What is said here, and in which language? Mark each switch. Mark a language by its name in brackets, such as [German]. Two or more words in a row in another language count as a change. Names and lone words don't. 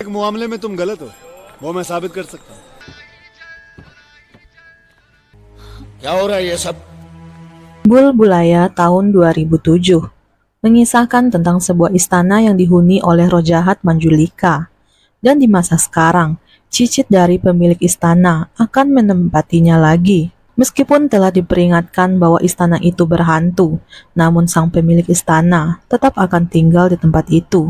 [Hindi] मामले में तुम गलत हो, वो मैं साबित कर सकता हूँ। क्या हो रहा है ये सब? [Indonesian] Bulbulaya tahun 2007 mengisahkan tentang sebuah istana yang dihuni oleh roh jahat Manjulika. Dan di masa sekarang, cicit dari pemilik istana akan menempatinya lagi. Meskipun telah diperingatkan bahwa istana itu berhantu, namun sang pemilik istana tetap akan tinggal di tempat itu.